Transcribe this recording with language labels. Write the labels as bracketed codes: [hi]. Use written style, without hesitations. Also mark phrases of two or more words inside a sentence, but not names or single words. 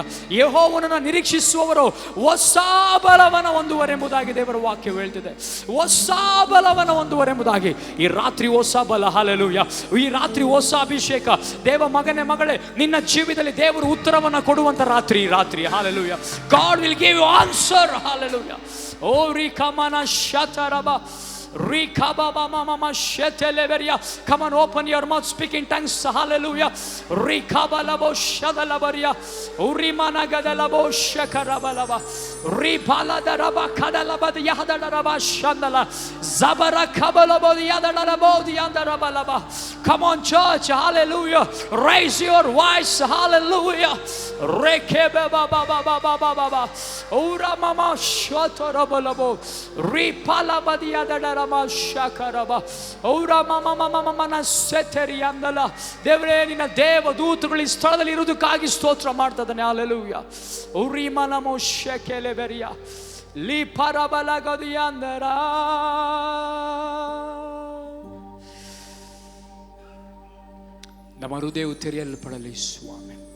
[kn] ಯೆಹೋವನನ್ನ ನಿರೀಕ್ಷಿಸುವವರು ಹೊಸ ಬಲವನ್ನ ಹೊಂದುವರೆಂಬುದಾಗಿ ದೇವರ ವಾಕ್ಯ ಹೇಳ್ತಿದೆ. ಹೊಸ ಬಲವನ್ನ ಹೊಂದುವರೆಂಬುದಾಗಿ. ಈ ರಾತ್ರಿ ಹೊಸ ಬಲ. ಹಲ್ಲೆಲೂಯ. ಈ ರಾತ್ರಿ ಹೊಸ ಅಭಿಷೇಕ. ದೇವ ಮಗನೇ ಮಗಳೇ, ನಿನ್ನ ಜೀವಿತದಲ್ಲಿ ದೇವರು ಉತ್ತರವನ್ನ ಕೊಡುವಂತ ರಾತ್ರಿ ಈ ರಾತ್ರಿ. ಹಲ್ಲೆಲೂಯ. [en] God will give you answer. Hallelujah. Oh rikamana shataraba rikababa mama sheteleveria. Come on, open your mouth, speak in tongues. Hallelujah. Rikabalabo shadalabaria urimana gadalabo shakarabalaba ripaladaraba kadalaba yahdalaraba shandala zabara kabalabo yahdalarabo yandarabalaba. Come on church. Hallelujah. Raise your voice. Hallelujah. Rekebe baba baba baba baba ura mama shatarabalabo ripalaba yahdalaraba shakaraba ura mama mama mama seteri andala. [kn] ದೇವರೇ, ನಿನ್ನ ದೇವ ದೂತಗಳು ಈ ಸ್ಥಳದಲ್ಲಿ ಇರುವುದಕ್ಕಾಗಿ ಸ್ತೋತ್ರ ಮಾಡ್ತಾ ಇದ್ದಾನೆ. ಹಲ್ಲೆಲೂಯಾ. ಉರಿಮನ ಮೋಶಕೆಲೆ ಬೆರಿಯಾ ಲಿ ಪರಬಲಗದಿಯಂದರ. ನಮ್ಮ ಹೃದಯವು ತೆರೆಯಲ್ಪಡಲಿ ಸ್ವಾಮಿ.